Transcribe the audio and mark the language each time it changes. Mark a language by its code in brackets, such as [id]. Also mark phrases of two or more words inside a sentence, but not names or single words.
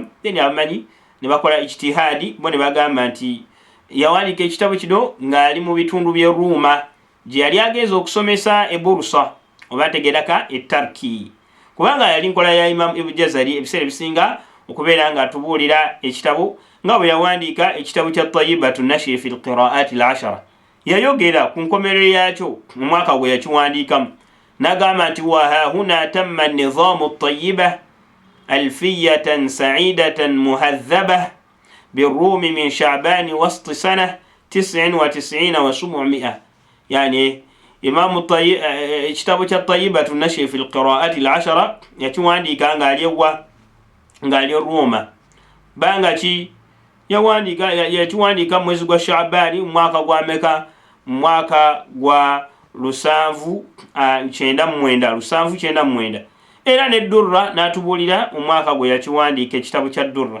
[lg] Then abamanyi ne bakola ijtihadi bo ne bagamba nti yawandiika ekitabo kino ng'ali mu bitundu by'e Ruuma gye yali agenza okusomesa e Bursa oba tegeraka e Turkey, kubanga yali nkola ya Imam Ibn Jazari ebiseera ebisinga okubeera nga atubuulira ekitabo nga bwe yawandiika ekitabo kya Tayyibatu Nashri fi al-Qira'at al-10. Yayogera ku nkomerero yakyo mu mwaka gwe yakiwandiikamu n'agamba nti [ar] وهاهنا تم النظام الطيبة ألفية سعيدة مهذبة بالروم من شعبان وسط سنة 99 و 700. [lg] Yani Imam ekitabo kya Tayyibatu Nashri fi al-Qira'at al-10 yakiwandiika ngali Roma banga ki yakiwandiika mwezi gwa Sha'bani mwaka gwa meka? Mwaka gwa 799. Era ne Durra n'atubuulira omwaka gwe yakiwandiika ekitabo kya Durra.